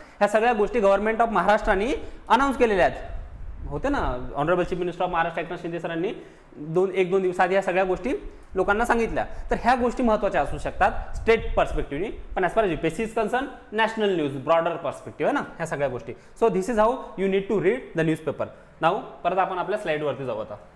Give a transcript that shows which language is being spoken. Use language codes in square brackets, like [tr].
[mr] ह्या सगळ्या गोष्टी गव्हर्नमेंट ऑफ महाराष्ट्राने अनाऊन्स केलेल्या आहेत, होते ना. Honourable chief minister of Maharashtra Eknath Shinde सरांनी 1-2 दिवस आधी ह्या सगळ्या गोष्टी लोकांना सांगितल्या. तर ह्या गोष्टी महत्त्वाच्या असू शकतात स्टेट पर्स्पेक्टिव्हनी, पण as far as UPSC is concern national news broader perspective आहे ना ह्या सगळ्या गोष्टी. [en] So this is how you need to read the newspaper. [mr] Now परत आपण आपल्या स्लाईडवरती जाऊ आता.